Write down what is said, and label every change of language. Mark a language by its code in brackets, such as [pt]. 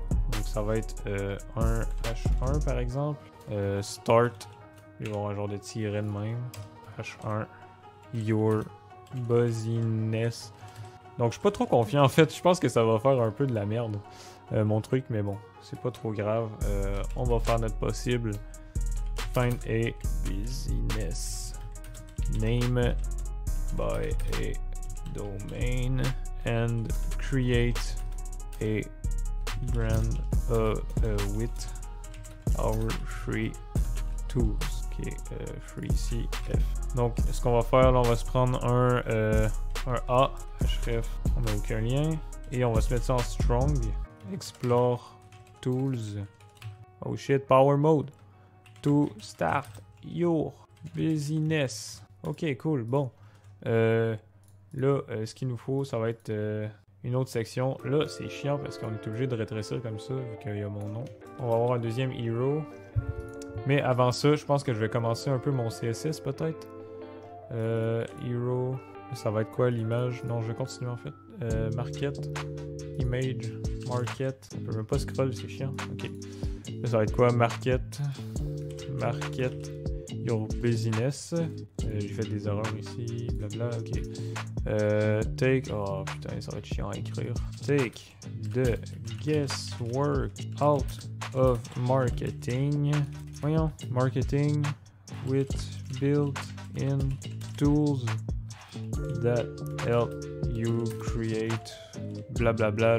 [fr] Donc ça va être un H1 par exemple, start, il va y avoir un genre de tiret de même, H1 [en] your buzziness. [fr] Donc je suis pas trop confiant en fait, je pense que ça va faire un peu de la merde mon truc, mais bon, c'est pas trop grave. On va faire notre possible. [en] Find a business name by a domain and create a brand with our free tools. Ok, free CF. [fr] Donc, ce qu'on va faire, là, on va se prendre un A, href, on n'a aucun lien, et on va se mettre ça en strong. [en] Explore tools. Oh shit, power mode. To start your business. Ok, cool, bon. [fr] Là, ce qu'il nous faut, ça va être une autre section. Là, c'est chiant parce qu'on est obligé de rétrécir comme ça, vu qu'il y a mon nom. On va avoir un deuxième hero. Mais avant ça, je pense que je vais commencer un peu mon CSS peut-être. Hero. Ça va être quoi l'image? Non, je vais continuer en fait. Market. Image. Market. Je peux même pas scroll, c'est chiant. Ok. Là, ça va être quoi? Market. Market. [en] Your business. [fr] J'ai fait des erreurs ici. Blabla. Ok. Take. Oh putain, ça va être chiant à écrire. [en] Take the guesswork out of marketing. [fr] Voyons. [en] Marketing with built-in tools that help you create blablabla.